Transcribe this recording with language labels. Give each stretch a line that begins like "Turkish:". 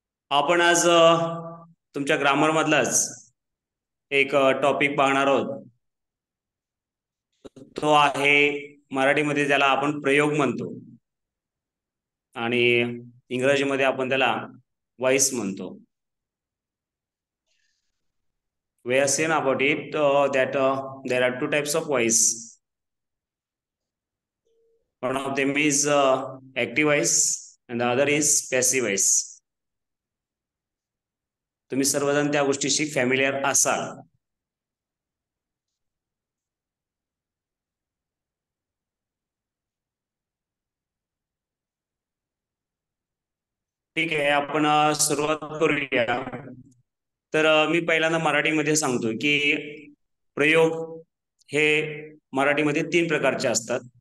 Marathi: आपण आज तुमच्या ग्रामर मधलाच एक टॉपिक पाहणार आहोत. तो आहे मराठीमध्ये ज्याला आपण प्रयोग म्हणतो आणि इंग्रजीमध्ये आपण त्याला व्हॉइस म्हणतो.
English: We have seen about it that there are two types of voice. One of them is active voice and the other is passive voice.
Marathi: तुम्ही सर्वजण त्या गोष्टीशी फॅमिलियर असाल. ठीक आहे, आपण सुरुवात करूया. तर मी पहिल्यांदा मराठीमध्ये सांगतो की प्रयोग हे मराठीमध्ये 3 प्रकारचे असतात.